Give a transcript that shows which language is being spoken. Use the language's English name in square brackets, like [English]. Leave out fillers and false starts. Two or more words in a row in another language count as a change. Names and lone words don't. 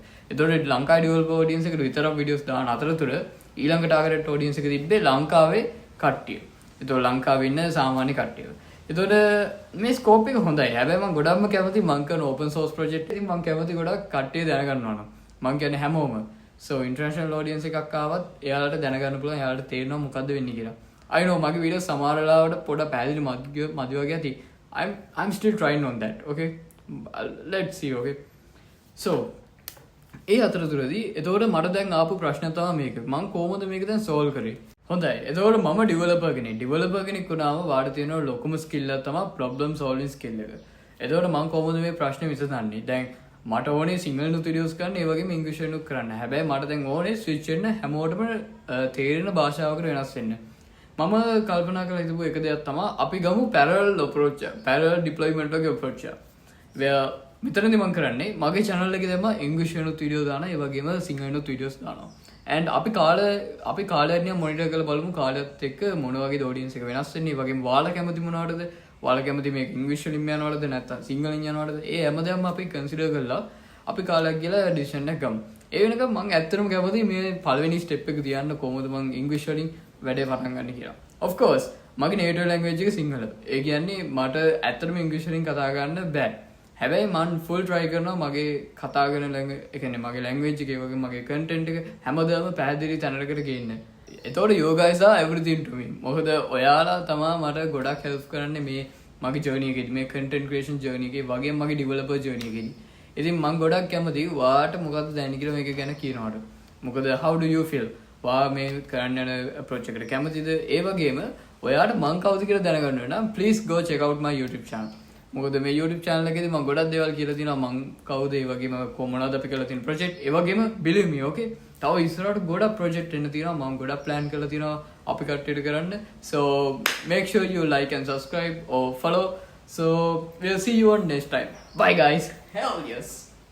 [Sinhala] ඒතකොට ලංකාවේ [English] developer audience [Sinhala] එකට විතරක් වීඩියෝස් දාන අතරතුර ඊළඟ [English] target audience [Sinhala] එක තිබ්බේ ලංකාවේ කට්ටිය. ඒතකොට ලංකාවේ ඉන්න සාමාන්‍ය කට්ටිය. එතකොට මේ ස්කෝප් එක හොඳයි. හැබැයි මම ගොඩක්ම කැමති මම කරන [English] open source project [Sinhala] එකකින් මම කැමති ගොඩක් කට්ටිය දැනගන්න ඕන. මම කියන්නේ හැමෝම. [English] So international audience [Sinhala] එකක් ආවත් එයාලට දැනගන්න පුළුවන් එයාලට තේරෙනවා මොකද්ද වෙන්නේ කියලා. [English] I know [Sinhala] මගේ වීඩියෝ සමහර වෙලාවට පොඩ පැහැදිලි මදි වගේ ඇති. [English] I'm still trying on that. Okay. Let's see. Okay. [Sinhala] So ඒ අතරතුරදී එතකොට මට දැන් ආපු ප්‍රශ්න තමයි මේක. මම කොහොමද මේක දැන් solve කරේ? හොඳයි. එතකොට මම ඩෙවලපර් කෙනෙක්. ඩෙවලපර් කෙනෙක් වුණාම වාට තියෙන ලොකුම ස්කිල් එක තමයි [English] problem solving skill [Sinhala] එක. එතකොට මම කොහොමද මේ ප්‍රශ්නේ විසඳන්නේ? දැන් මට ඕනේ සිංහල නුත් වීඩියෝස් කරන්න, ඒ වගේම ඉංග්‍රීසි නුත් කරන්න. හැබැයි මට දැන් ඕනේ ස්විච් වෙන්න හැමෝටම තේරෙන භාෂාවකට වෙනස් වෙන්න. මම කල්පනා කරලා හිටපු එක දෙයක් තමයි අපි ගමු [English] parallel approach, parallel deployment [Sinhala] වගේ approach එක. මෙතනදී මම කරන්නේ මගේ channel එකේ දැම්ම ඉංග්‍රීසි නුත් වීඩියෝ දානවා, ඒ වගේම සිංහල නුත් වීඩියෝස් දානවා. and අපි කාලයන්ිය මොනිටර් කරලා බලමු කාලයත් එක්ක මොන වගේ ඔඩියන්ස් එක වෙනස් වෙන්නේ. ඒ වගේම ඔයාලා කැමති මොනවටද? ඔයාලා කැමති මේ ඉංග්‍රීසි වලින් යනවලද නැත්නම් සිංහලෙන් යනවලද? ඒ හැමදේම අපි කන්සිඩර් කරලා අපි කාලයක් ගිහලා ඩිසිෂන් එකක් ගමු. ඒ වෙනකම් මම ඇත්තටම කැමති මේ පළවෙනි ස්ටෙප් එක තියන්න කොහොමද මම ඉංග්‍රීසි වලින් වැඩේ පටන් ගන්න කියලා. [English] of course [Sinhala] මගේ [English] native language [Sinhala] එක සිංහල. ඒ කියන්නේ මට ඇත්තටම ඉංග්‍රීසි වලින් කතා කරන්න බෑ. හැබැයි මම [English] full try [Sinhala] කරනවා මගේ කතා කරන ඒ කියන්නේ මගේ language එකේ වගේ මගේ content එක හැමදාම පැහැදිලි තැනකට ගේන්න. [English] එතකොට you guys are everything to me. [Sinhala] මොකද ඔයාලා තමයි මට ගොඩක් help කරන්නේ මේ මගේ journey එකේදී, මේ [English] content creation journey [Sinhala] එකේ වගේම මගේ [English] developer journey [Sinhala] එකේදී. ඉතින් මම ගොඩක් කැමතියි ඔයාට මොකද්ද දැනෙන්නේ කියලා මේක ගැන කියනවට. [English] මොකද how do you feel? [Sinhala] ඔයා මේ කරන්න යන approach එකට කැමතිද? ඒ වගේම ඔයාට මං කවුද කියලා දැනගන්න වෙන නම් [English] please go check out my YouTube channel. [Sinhala] මොකද මේ YouTube channel එකේදී මම ගොඩක් දේවල් කියලා තියෙනවා මං කවුද ඒ වගේම කොහොමද අපි කරලා තියෙන project ඒ වගේම [English] believe me okay [Sinhala] තව ඉස්සරහට ගොඩක් project එන්න තියෙනවා මම ගොඩක් plan කරලා තියෙනවා අපි කට්ටියට කරන්න [English] so make sure you like and subscribe or follow so we'll see you on next time bye guys hell yes